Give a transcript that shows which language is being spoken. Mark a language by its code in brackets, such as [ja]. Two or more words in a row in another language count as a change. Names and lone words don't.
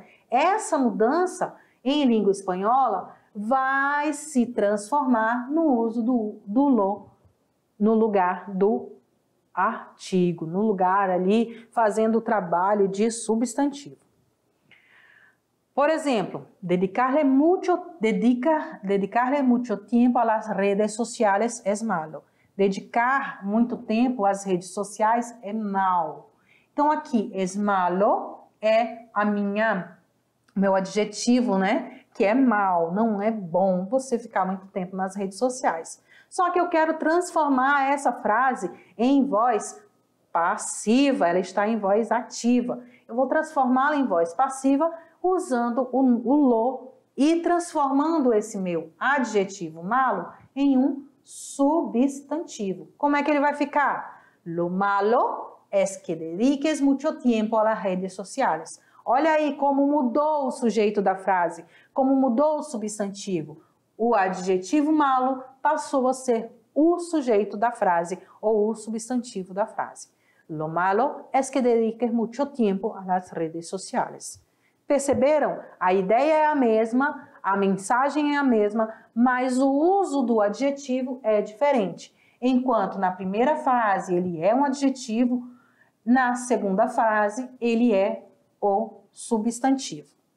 [pt] Essa mudança em língua espanhola vai se transformar no uso do lo no lugar do artigo, no lugar ali fazendo o trabalho de substantivo. Por exemplo, [es] dedicarle mucho tiempo a las redes sociales es malo. [pt] Dedicar muito tempo às redes sociais é mal. Então aqui, [es] es malo [pt] é meu adjetivo, né? Que é mal, não é bom você ficar muito tempo nas redes sociais. Só que eu quero transformar essa frase em voz passiva, ela está em voz ativa. Eu vou transformá-la em voz passiva usando o lo e transformando esse meu adjetivo malo em um substantivo. Como é que ele vai ficar? [es] Lo malo es que dediques mucho tiempo a las redes sociales. [pt] Olha aí como mudou o sujeito da frase, como mudou o substantivo. O adjetivo malo passou a ser o sujeito da frase ou o substantivo da frase. [es] Lo malo es que dediques mucho tiempo a las redes sociales. [pt] Perceberam? A ideia é a mesma, a mensagem é a mesma, mas o uso do adjetivo é diferente. Enquanto na primeira frase ele é um adjetivo, na segunda frase ele é o substantivo.